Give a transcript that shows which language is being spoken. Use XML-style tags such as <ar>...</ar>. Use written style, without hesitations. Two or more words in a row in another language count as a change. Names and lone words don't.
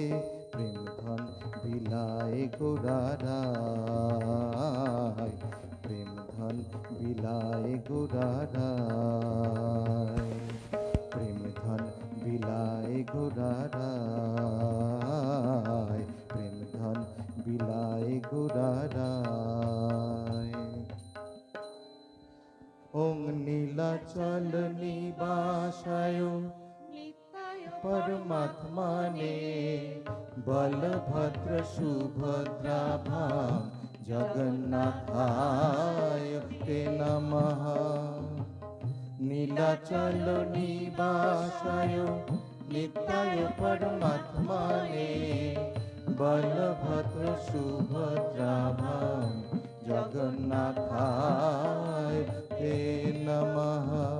<bn>প্রেম ধন বিলায় গোরারা, প্রেম ধন বিলায় গোরারা, প্রেম ধন বিলায় গোরারা, প্রেম ধন বিলায় গোরারা।</bn> <sa>ওং নীলাচল নিবাসায় নিত্যায় परमात्मने बलभद्र सुभद्राभां जगन्नाथाय ते नमः। नीलाचल निवासाय नित्याय परमात्मने बलभद्र सुभद्राभां जगन्नाथाय ते नमः।</sa>